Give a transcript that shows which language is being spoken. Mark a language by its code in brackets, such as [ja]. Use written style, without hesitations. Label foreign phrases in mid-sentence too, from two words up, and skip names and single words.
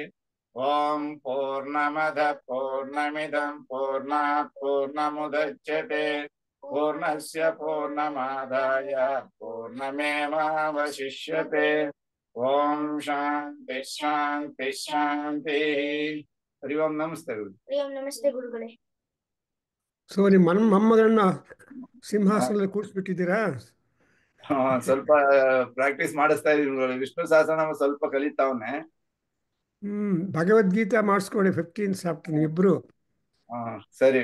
[sa] ॐ पूर्णमदः पूर्णमिदं पूर्णात् पूर्णमुदच्यते पूर्णस्य पूर्णमादाय पूर्णमेवावशिष्यते। ॐ शान्ति शान्ति शान्तिः। हरि ओಂ नमस्ते गुरु. ಹರಿ ಓಂ. [kn] ನಮಸ್ತೆ ಗುರುಗಳೇ. ಸೊ ನಿಮ್ಮ ಮೊಮ್ಮಗಳನ್ನ ಸಿಂಹಾಸನದಲ್ಲಿ ಕೂರಿಸ್ಬಿಟ್ಟಿದ್ದೀರಾ? ಸ್ವಲ್ಪ ಪ್ರಾಕ್ಟೀಸ್ ಮಾಡಿಸ್ತಾ ಇದೀವಿ. ವಿಷ್ಣು ಸಹಸ್ರನಾಮ ಸ್ವಲ್ಪ ಕಲಿತಾವನೆ. ಭಗವದ್ಗೀತೆ ಮಾಡಿಸ್ಕೊಡಿ 15 ಚಾಪ್ಟರ್ ಇಬ್ರು. ಸರಿ.